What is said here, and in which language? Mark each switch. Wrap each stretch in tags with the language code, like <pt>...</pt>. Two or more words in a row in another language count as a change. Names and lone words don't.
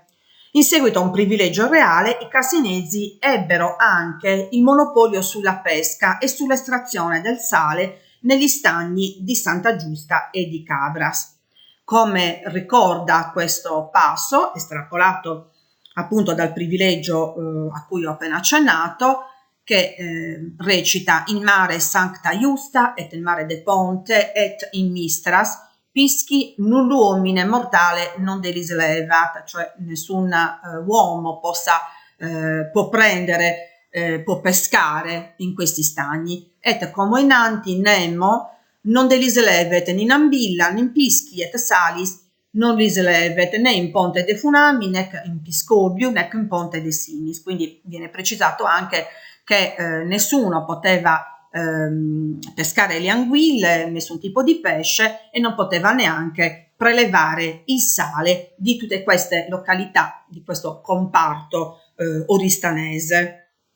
<it>In seguito a un privilegio reale, i cassinesi ebbero anche il monopolio sulla pesca e sull'estrazione del sale negli stagni di Santa Giusta e di Cabras. Come ricorda questo passo, estrapolato appunto dal privilegio a cui ho appena accennato, che recita:</it> <sc>in mare sancta iusta et in mare de ponte et in mistras pisci null'uomine mortale non delis levat,</sc> <it>cioè nessun uomo può prendere, può pescare in questi stagni.</it> <sc>Et como inanti nemo non delis levet in ambilla, in pisci et salis non lis levet né in ponte de funami, nec in piscobiu, nec in ponte de sinis.</sc> <it>Quindi viene precisato anche che nessuno poteva pescare le anguille, nessun tipo di pesce, e non poteva neanche prelevare il sale di tutte queste località, di questo comparto oristanese.</it>